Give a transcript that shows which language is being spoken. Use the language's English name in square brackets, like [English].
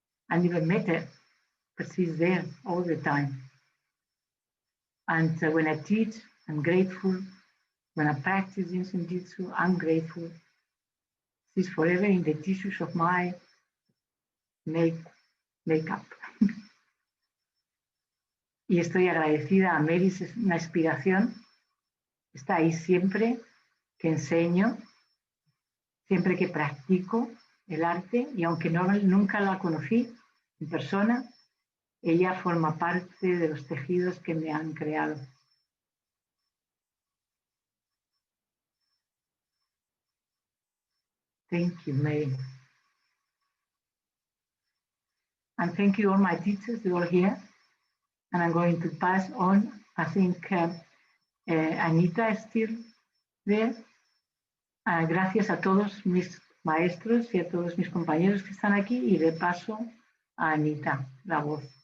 [English] I never met her, but she's there all the time. And when I teach, I'm grateful. When I practice JIN SHIN JYUTSU, I'm grateful. She's forever in the tissues of my makeup. [Spanish] Y estoy agradecida a Mary, es una inspiración. Está ahí siempre que enseño, siempre que practico el arte, y aunque nunca la conocí en persona, ella forma parte de los tejidos que me han creado. [English] Thank you, Mary. And thank you all my teachers, they're all here. And I'm going to pass on, I think Anita is still there. [Spanish] Gracias a todos mis maestros y a todos mis compañeros que están aquí, y le paso a Anita la voz.